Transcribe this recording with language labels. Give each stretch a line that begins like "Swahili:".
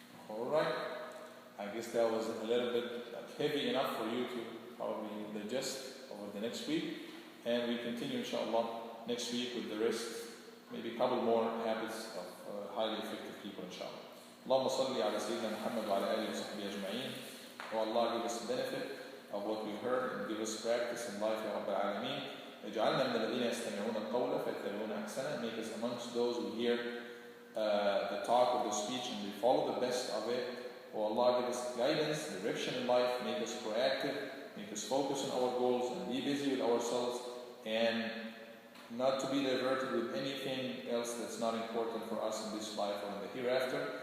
English: Alright. I guess that was a little bit heavy enough for you to probably digest over the next week. And we continue, inshallah, next week with the rest, maybe a couple more habits of highly effective people, inshallah.
Arabic: اللهم صل على سيدنا محمد وعلى آله وصحبه أجمعين.
English: Oh Allah, give us the benefit of what we heard and give us practice in life, Ya Rabbil Alameen.
Arabic: اجعلنا من الذين يستمعون القول فيتبعون أحسنه.
English: Make us amongst those who hear the talk of the speech and we follow the best of it. Oh Allah, give us guidance, direction in life, make us proactive, make us focus on our goals and be busy with ourselves and not to be diverted with anything else that's not important for us in this life or in the hereafter.